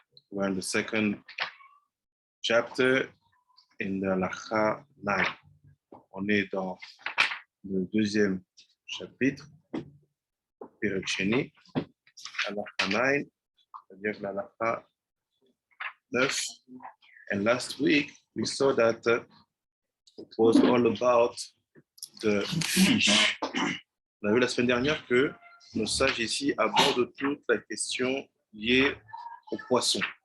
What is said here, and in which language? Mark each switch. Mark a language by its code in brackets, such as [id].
[en] We're in the second chapter in the Halacha 9. [fr] On est dans le deuxième chapitre, Perek Sheni, Halacha 9, c'est-à-dire la Halacha 9. [en] And last week, we saw that it was all about the fish. [fr] On a vu la semaine dernière que nos sages ici abordent toute la question liée au poisson.